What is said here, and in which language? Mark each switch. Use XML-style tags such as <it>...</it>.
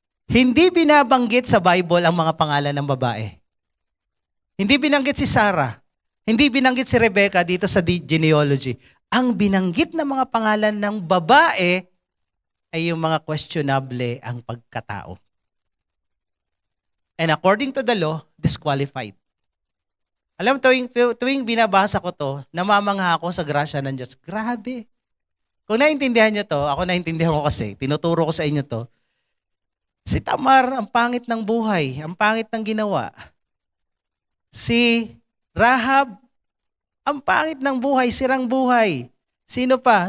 <tl>Hindi binabanggit sa Bible ang mga pangalan ng babae. Hindi binanggit si Sarah. Hindi binanggit si Rebecca dito sa genealogy. Ang binanggit na mga pangalan ng babae ay yung mga questionable ang pagkatao.</tl> <en>And according to the law, disqualified.</en> <tl>Alam mo, tuwing binabasa ko to, namamangha ako sa grasya ng Diyos. Grabe. Kung naintindihan nyo to, ako naintindihan ko kasi, tinuturo ko sa inyo to, si Tamar, ang pangit ng buhay, ang pangit ng ginawa. Si Rahab, ang pangit ng buhay, sirang buhay. Sino pa?</tl>